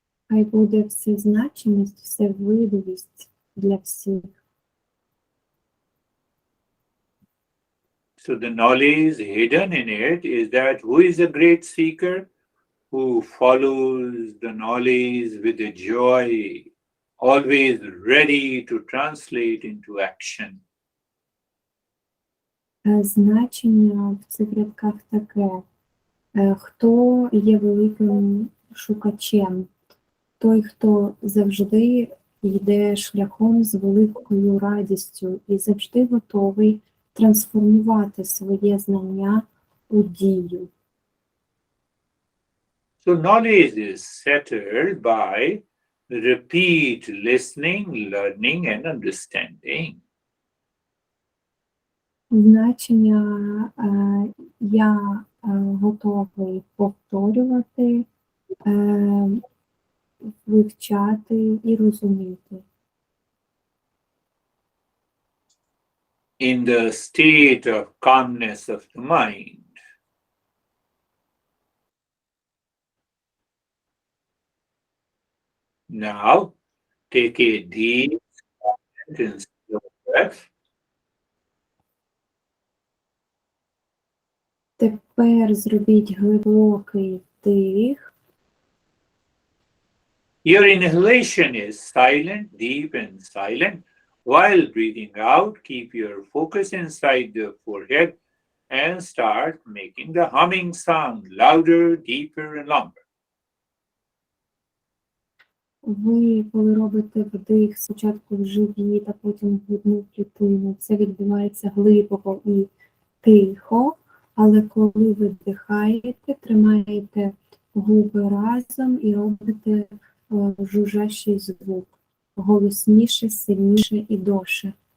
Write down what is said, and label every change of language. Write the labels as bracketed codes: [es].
[uk] Хай буде всезначність, всевидовість для всіх. [en] So the knowledge hidden in it is that who is a great seeker? Who follows the knowledge with a joy, always ready to translate into action. [uk] Значення в цих рядках таке. Хто є великим шукачем? Той, хто завжди йде шляхом з великою радістю і завжди готовий трансформувати своє знання у дію. [en] So knowledge is settled by repeat listening, learning, and understanding. [uk] Значення я готовий повторювати, вивчати і розуміти. [en] In the state of calmness of the mind. Now, take a deep and slow breath. [uk] Тепер зробіть глибокий вдих. [en] Your inhalation is silent, deep and silent. While breathing out, keep your focus inside the forehead and start making the humming sound louder, deeper, and longer. [uk] Ви, коли робите вдих, спочатку в живіт, а потім в грудну клітину, це відбувається глибоко і тихо, але коли ви вдихаєте, тримаєте губи разом і робите жужжащий звук, голосніше, сильніше і довше.